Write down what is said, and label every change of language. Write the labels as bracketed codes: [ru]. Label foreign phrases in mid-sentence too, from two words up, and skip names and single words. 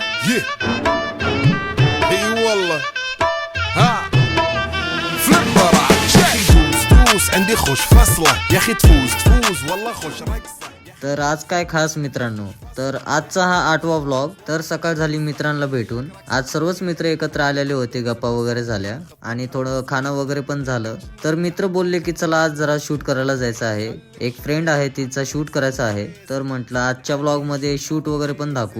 [ar] اي والله ها فليبر يا اخي تفوز عندي خوش فصله يا اخي تفوز والله خوش رقصه. [mr] तर आज काय खास मित्रांनो, तर आजचा हा 8वा व्लॉग. तर सकाळ झाली मित्रांना भेटून. आज सर्वच मित्र एकत्र आलेले होते, गप्पा वगैरे झाल्या आणि थोडं खाणं वगैरे पण झालं. तर मित्र बोलले की चला आज जरा शूट करायला जायचं आहे. एक फ्रेंड आहे तिचा शूट करायचा आहे. तर म्हटलं आजच्या व्लॉग मध्ये शूट वगैरे पण दाखवू.